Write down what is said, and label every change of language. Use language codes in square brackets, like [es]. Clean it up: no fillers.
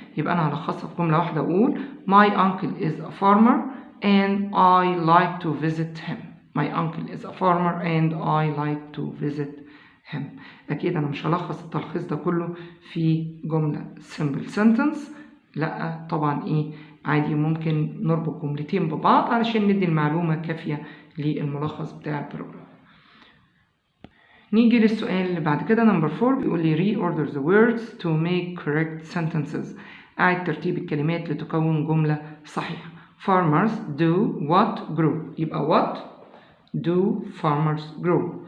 [ar] يبقى انا هلخصها في جملة واحدة اقول [en] my uncle is a farmer and I like to visit him. My uncle is a farmer and I like to visit him. [ar] أكيد أنا مش هلخص التلخيص ده كله في جملة [en] simple sentence. [ar] لأ طبعا عادي ممكن نربط جملتين ببعض علشان ندي المعلومة كافية للملخص بتاع البروجرام. نيجي للسؤال اللي بعد كده نمبر 4 بيقول لي [en] reorder the words to make correct sentences. [ar] أعد ترتيب الكلمات لتكون جملة صحيحة. [en] Farmers do what grow. [ar] يبقى [en] what do farmers grow?